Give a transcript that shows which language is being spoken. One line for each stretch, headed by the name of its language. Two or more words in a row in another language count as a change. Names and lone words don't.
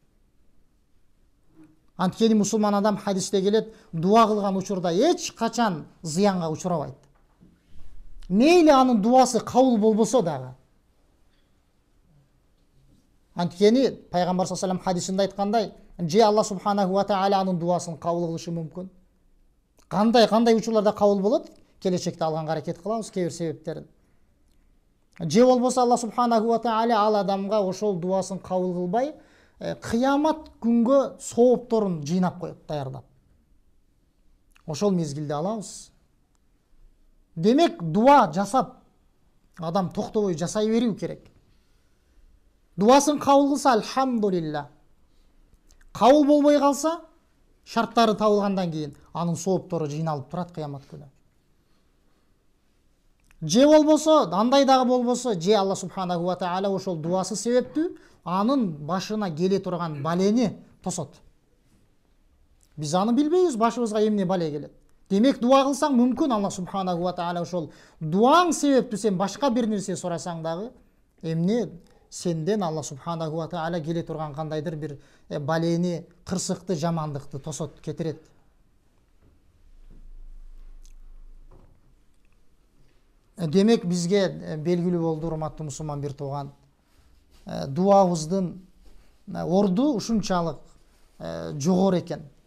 Kyrgyz: Анткени мусулман адам хадисте келет, дуа кылган учурда эч качан зыянга учурабайт. Мейли анын дуасы кабыл болбосо дагы. Анткени пайгамбар
Arabic: صلى الله عليه
Kyrgyz: хадисинде айткандай, же Аллах
Arabic: سبحانه وتعالى
Kyrgyz: анын дуасын кабыл кылышы мүмкүн. Кандай учурларда кабыл болот? Келечекте алганга аракет кылабыз кээ бир себептерин. Же болбосо Аллах
Arabic: سبحانه وتعالى
Kyrgyz: ал адамга ошол дуасын кабыл кылбай, кыямат күнгө соопторун жыйнап коет, даярдап. Ошол мезгилде алабыз. Демек, дуа жасап, адам токтобой жасай берүү керек. Дуасын кабыл кылса, алхамдулилла. Кабыл болбой калса, шарттары табылгандан кийин анын сооптору жыйналып турат кыямат күнү. Же болбосо, андай дагы болбосо, же Аллах
Arabic: سبحانه وتعالى
Kyrgyz: ошол дуасы себептүү анын башына келе турган балени тосот. Биз аны билбейбиз, башыбызга эмне бале келет. Демек дуа кылсаң мүмкүн Алла
Arabic: سبحانه وتعالى
Kyrgyz: ошол дуаң себептүү сен башка бир нерсе сурасаң дагы эмне сенден Алла
Arabic: سبحانه وتعالى
Kyrgyz: келе турган кандайдыр бир балени, кырсыкты, жамандыкты тосот, кетирет. Демек бизге белгилүү болду, урматтуу мусулман бир тууган, дуабыздын орду ушунчалык жогору экен.